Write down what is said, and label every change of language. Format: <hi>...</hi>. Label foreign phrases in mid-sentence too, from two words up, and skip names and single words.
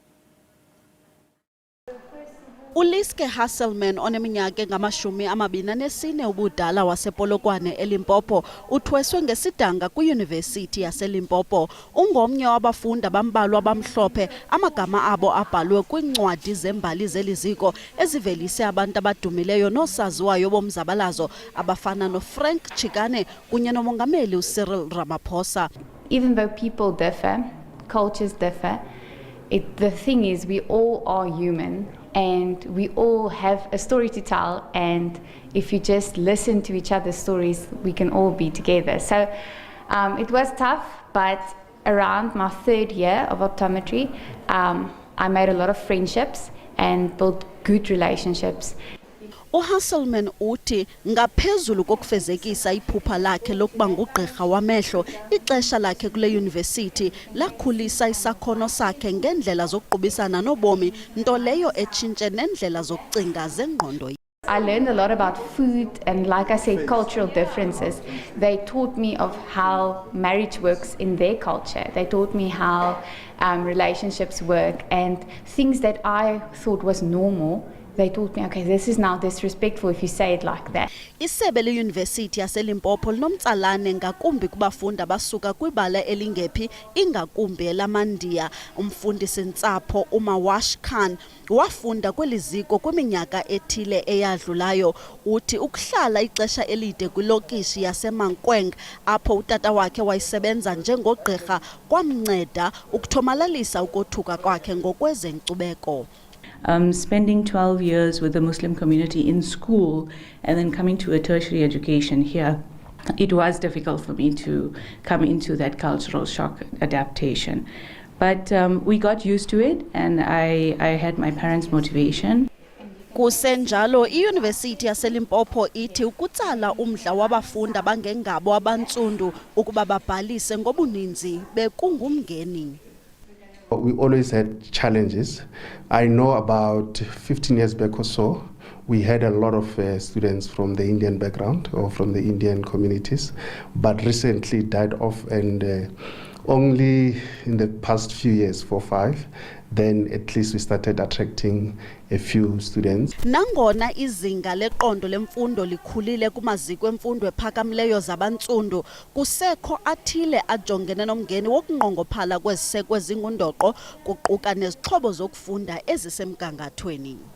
<xh>uLiske Hasselman oneminyaka engama-24 ubudala wasePolokwane eLimpopo uthweswe ngesidanga kwiYunivesithi yaseLimpopo. Ungomnye wabafundi abambalwa abamhlophe amagama abo abhalwe kwiincwadi zembali zeliziko ezivelise abantu abadumileyo noosaziwayo bomzabalazo abafana noFrank Chikane kunye nomongameli uCyril Ramaphosa.</xh> <en>Even though people differ, cultures differ, the thing is we all are human. And we all have a story to tell, and if you just listen to each other's stories, we can all be together. So it was tough, but around my 3rd year of optometry, I made a lot of friendships and built good relationships.</en> <xh>uHasselman uthi ngaphezulu kokufezekisa iphupha lakhe lokuba ngugqirha wamehlo, ixesha lakhe kule yunivesithi lakhulisa isakhono sakhe ngendlela zokuqubisana nobomi, nto leyo etshintshe nendlela zokucinga zengqondo.</xh> <en>I learned a lot about food and, like I said, cultural differences. They taught me of how marriage works in their culture. They taught me how relationships work, and things that I thought was normal. They taught me, okay, this is now disrespectful if you say it like that.</en> <xh>Isebe leYunivesithi yaseLimpopo linomtsalane ngakumbi kubafundi abasuka kwibala elingephi ingakumbi elamaNdiya. Umfundisintsapho uMawash Khan wafunda kweliziko kwiminyaka ethile eyadlulayo. Uthi ukuhlala ixesha elide kwilokishi yaseMankweng apho utata wakhe wayisebenza njengogqirha kwamnceda ukuthomalalisa ukothuka kwakhe ngokwezenkcubeko.</xh> <en>Spending 12 years with the Muslim community in school and then coming to a tertiary education here, it was difficult for me to come into that cultural shock adaptation. But we got used to it, and I had my parents' motivation.</en> <xh>Kusenjalo iYunivesithi yaseLimpopo ithi ukutsala umdla wabafundi abangengabo abantsundu ukuba babhalise ngobuninzi bekungumngeni.</xh> <en>We always had challenges. I know about 15 years back or so, we had a lot of students from the Indian background or from the Indian communities, but recently died off, and only in the past few years, 4 or 5, then at least we started attracting a few students.</en> <xh>Nangona izinga leqondo lemfundo likhulile kumaziko emfundo ephakamileyo zabantsundu, kusekho athile ajongene nomngeni wokunqongophala kweziseko ezingundoqo kuquka nezixhobo zokufunda ezisemgangathweni.</xh>